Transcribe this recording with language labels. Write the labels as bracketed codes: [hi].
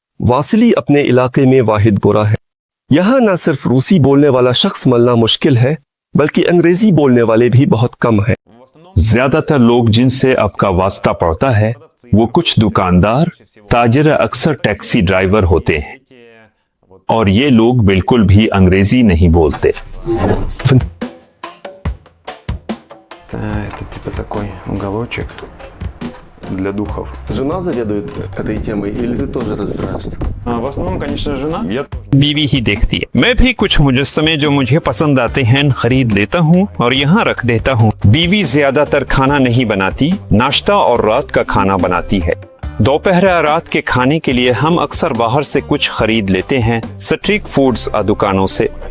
[hi] Vasily अपने इलाके में वाहिद गोरा है। यहाँ न सिर्फ रूसी बोलने वाला शख्स मिलना मुश्किल है, बल्कि अंग्रेजी बोलने वाले भी बहुत कम है। ज्यादातर लोग जिनसे आपका वास्ता पड़ता है वो कुछ दुकानदार, ताजिर, अक्सर टैक्सी ड्राइवर होते हैं, और ये लोग बिल्कुल भी अंग्रेजी नहीं बोलते। [ru] Это типа такой уголочек для духов. Жена заведует этой темой или ты тоже разбираешься? В основном, конечно, жена। [hi] बीवी ही देखती है। मैं भी कुछ मुजस्समे जो मुझे पसंद आते हैं खरीद लेता हूँ और यहाँ रख देता हूँ। बीवी ज्यादातर खाना नहीं बनाती, नाश्ता और रात का खाना बनाती है। दोपहर रात के खाने के लिए हम अक्सर बाहर से कुछ खरीद लेते हैं, स्ट्रीट फूड्स दुकानों से।